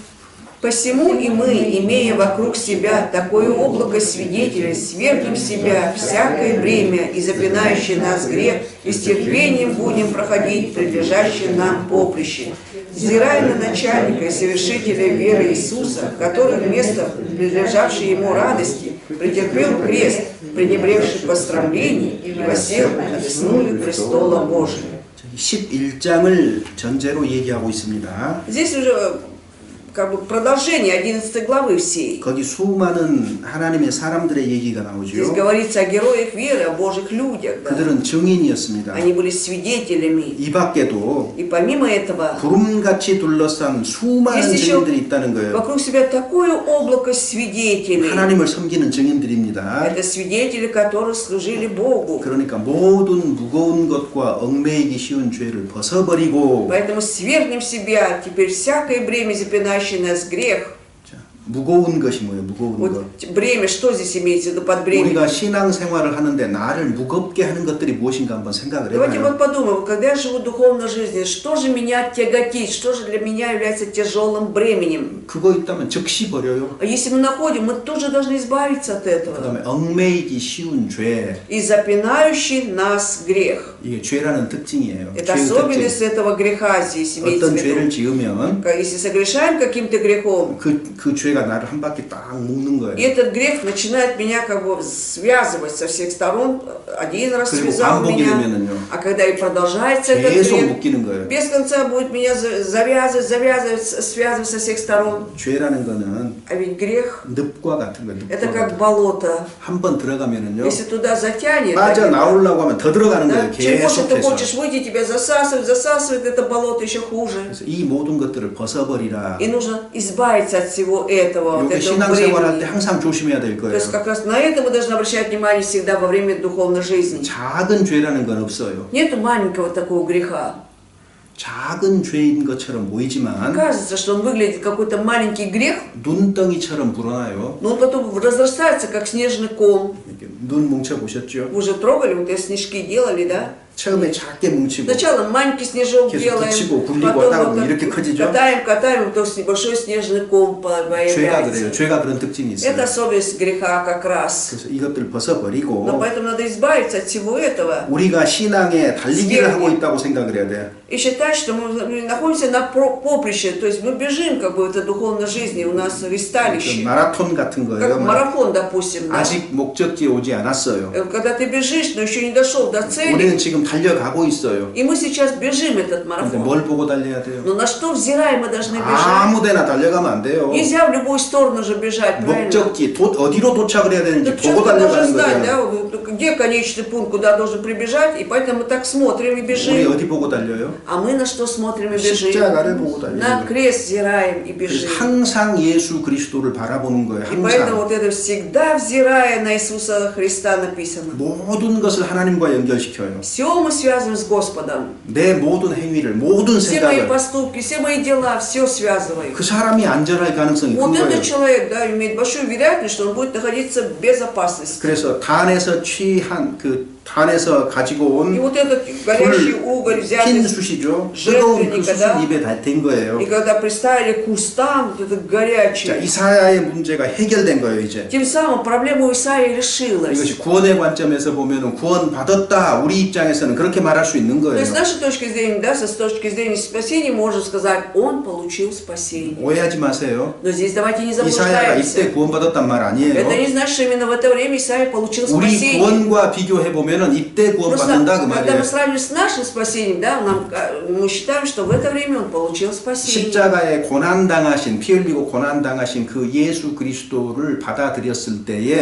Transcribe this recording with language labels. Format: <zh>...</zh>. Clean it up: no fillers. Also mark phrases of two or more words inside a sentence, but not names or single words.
<ru>«Посему и мы, имея вокруг себя такое облако свидетелей, свергнем с себя всякое бремя и запинающий нас грех, и с терпением будем проходить предлежащее нам поприще, взирая на начальника и совершителя веры Иисуса, который вместо предлежавшей ему радости претерпел крест, пренебрегший пострамлений, и воссел на одесную престола Божия».</ru> <ko>11장을 전제로 얘기하고 있습니다.</ko> <ru>Здесь уже как бы продолжение 11 главы всей.</ru> <ko>거기 수많은 하나님의 사람들의 얘기가</ko> <ru>Здесь</ru> <ko>나오죠.</ko> <ru>говорится о героях веры, о Божьих людях. Да?</ru> <ko>그들은 증인이었습니다.</ko> <ru>Они были свидетелями.</ru> <ko>이 밖에도</ko> <ru>И помимо этого,</ru> <ko>구름같이 둘러싼 수많은</ko> <ru>есть еще</ru> <ko>증인들이 있다는 거예요.</ko> <ru>вокруг себя такое облако свидетелей.</ru> <ko>하나님을 섬기는 증인들입니다.</ko> <ru>Это свидетели, которые служили Богу.</ru> <ko>그러니까 모든 무거운 것과 얽매이기 쉬운 죄를 벗어버리고</ko> <ru>Поэтому свергнем себя теперь всякое бремя, запинающее нас грех.</ru> <ko>자, 무거운 것이 뭐예요? 무거운 것.</ko> <ru>Вот бремя, что здесь имеется в виду под бремя?</ru> <ko>우리가 신앙생활을 하는데 나를 무겁게 하는 것들이 무엇인가 한번 생각을</ko> <ru>Давайте</ru> <ko>해봐요.</ko> <ru>вот подумаем, когда я живу духовной жизнью, что же меня тяготит, что же для меня является тяжелым бременем?</ru> <ko>그거 있다면 즉시 버려요.</ko> <ru>А если мы находим, мы тоже должны избавиться от</ru> <ko>그</ko> <ru>этого.</ru> <ko>다음에 얽매이기 쉬운 죄.</ko> <ru>И запинающий нас грех.</ru> <ko>이게 죄라는 특징이에요.</ko> <ru>Это</ru> <ko>죄의</ko> <ru>особенность</ru> <ko>특징.</ko> <ru>этого греха здесь имеется в</ru> <ko>어떤 죄를</ko> <ru>виду.</ru> <ko>지으면</ko> <ru>Если согрешаем каким-то грехом,</ru> <ko>그 죄가 나를 한 바퀴 딱 묶는</ko> <ru>и</ru> <ko>거예요.</ko> <ru>этот грех начинает меня как бы связывать со всех сторон. Один раз</ru> <ko>그리고</ko> <ru>связал</ru> <ko>반복이</ko> <ru>меня,</ru> <ko>되면은요.</ko> <ru>а когда и продолжается этот</ru> <ko>계속</ko> <ru>грех,</ru> <ko>묶이는 거예요.</ko> <ru>без конца будет меня завязывать, связывать со всех сторон.</ru> <ko>죄라는 거는</ko> <ru>А ведь грех</ru> <ko>늪과 같은 거예요.</ko> <ru>это</ru> <ko>늪과</ko> <ru>как</ru> <ko>같은.</ko> <ru>болото.</ru> <ko>한번 들어가면은요.</ko> <ru>Если туда затянет,</ru> <ko>빠져 나오려고 하면 더 들어가는</ko> <ru>да,</ru> <ko>거예요.</ko> <ru>чем больше ты</ru> <ko>계속해서.</ko> <ru>хочешь выйти, тебя засасывает это болото еще хуже.</ru> <ko>그래서 이 모든 것들을 벗어버리라.</ko> <ru>И нужно избавиться от всего этого, от</ru> <ko>이게</ko> <ru>этого</ru> <ko>신앙생활할 때</ko> <ru>времени.</ru> <ko>항상 조심해야 될</ko> <ru>То</ru> <ko>거예요.</ko> <ru>есть как раз на это мы должны обращать внимание всегда во время духовной жизни.</ru> <ko>작은 죄라는 건 없어요.</ko> <ru>Нет маленького такого греха.</ru> <ko>작은 죄인 것처럼 보이지만</ko> <ru>Кажется, что он выглядит какой-то маленький грех,</ru> <ko>눈덩이처럼 불어나요.</ko> <ru>но он потом разрастается, как снежный ком.</ru> <ko>이렇게 눈 뭉쳐 보셨죠?</ko> <ru>Вы уже трогали, вот эти снежки делали, да?</ru> <ko>처음에 작게 뭉치고</ko> <ru>Сначала маленький снежок</ru> <ko>계속</ko> <ru>делаем,</ru> <ko>붙이고 굴리고</ko> <ru>потом</ru> <ko>하다</ko> <ru>вот</ru> <ko>보면</ko> <ru>так</ru> <ko>이렇게 커지죠?</ko> <ru>катаем, то большой снежный ком</ru> <ko>죄가</ko> <ru>появляется.</ru> <ko>그래요. 죄가 그런 특징이 있어요.</ko> <ru>Это особенность греха как раз.</ru> <ko>그래서 이것들</ko> <ru>Но</ru> <ko>벗어버리고</ko> <ru>поэтому надо избавиться от всего этого</ru> <ko>우리가 신앙에 달리기를 하고 있다고 생각을 해야 돼요.</ko> <ru>и считать, что мы находимся на поприще, то есть мы бежим как бы в этой духовной жизни, у нас</ru> <ko>그</ko> <ru>ристалище,</ru> <ko>마라톤 같은</ko> <ru>как</ru> <ko>거예요.</ko> <ru>марафон, допустим. Да?</ru> <ko>아직 목적지에 오지 않았어요.</ko> <ru>Когда ты бежишь, но еще не дошел до цели,</ru> <ko>우리는 지금 달려가고 있어요.</ko> <ru>и мы сейчас бежим этот</ru> <ko>근데</ko> <ru>марафон.</ru> <ko>뭘 보고 달려야 돼요?</ko> <ru>Но на что взираем мы должны бежать?</ru> <ko>아무데나 달려가면 안 돼요.</ko> <ru>Нельзя в любую сторону же бежать, правильно?</ru> <ko>목적지 어디로 도착을 해야 되는지</ko> <ru>Так</ru> <ko>보고</ko> <ru>человек должен</ru> <ko>달려가는</ko> <ru>знать,</ru> <ko>거예요.</ko> <ru>да, вот где конечный пункт, куда должен прибежать, и поэтому мы так смотрим и</ru> <ko>우리</ko> <ru>бежим.</ru> <ko>어디 보고 달려요?</ko> <ru>А мы на что смотрим и бежим?</ru> <ko>십자가를 보고</ko> <ru>На</ru> <ko>달려요.</ko> <ru>крест взираем и</ru> <ko>그래서</ko> <ru>бежим.</ru> <ko>항상 예수 그리스도를 바라보는 거예요.</ko> <ru>И поэтому</ru> <ko>항상</ko> <ru>вот это всегда взирая на Иисуса Христа написано.</ru> <ko>모든 것을 하나님과 연결시켜요.</ko> <ru>Все мы связываем с Господом.</ru> <ko>내 모든 행위를, 모든</ko> <ru>Все мои</ru> <ko>생각을</ko> <ru>поступки, все мои дела, все связываем.</ru> <ko>그 사람이 안전할 가능성이 큰</ko> <ru>Вот</ru> <ko>거예요.</ko> <ru>этот человек, да, имеет большую вероятность, что он будет находиться в безопасности.</ru> <ko>그래서 단에서 취한 단에서 가지고</ko> <ru>И</ru> <ko>온</ko> <ru>вот этот горящий уголь взятый,</ru> <ko>흰 숯이죠. 뜨거운 그</ko> <ru>жертвенника,</ru> <ko>숯을</ko> <ru>да?</ru> <ko>입에 댄 거예요.</ko> <ru>И когда приставили к кустам, вот этот</ru> <ko>자,</ko> <ru>горячий,</ru> <ko>이사야의 문제가 해결된 거예요, 이제.</ko> <ru>тем самым проблема у Исаии решилась.</ru> <ko>이것이 구원의 관점에서 보면은 구원 받았다. 우리 입장에서는 그렇게 말할 수 있는</ko> <ru>То</ru> <ko>거예요.</ko> <ru>есть с нашей точки зрения, да, с точки зрения спасения, можно сказать, он получил спасение.</ru> <ko>오해하지 마세요.</ko> <ru>Но здесь давайте не</ru> <ko>이사야가 이때</ko> <ru>заблуждаемся.</ru> <ko>구원 받았단 말</ko> <ru>Это</ru> <ko>아니에요.</ko> <ru>не значит, что именно в это время Исаия получил</ru> <ko>우리</ko> <ru>спасение.</ru> <ko>구원과 비교해 보면은 이때 구원</ko> <ru>Просто,</ru> <ko>받는다 그</ko> <ru>когда</ru> <ko>말이에요.</ko> <ru>мы сравним с нашим спасением, да, мы считаем, что в это время он получил спасение.</ru> <ko>십자가에 고난 당하신 피 흘리고 고난 당하신 그 예수 그리스도를 받아들였을 때에</ko>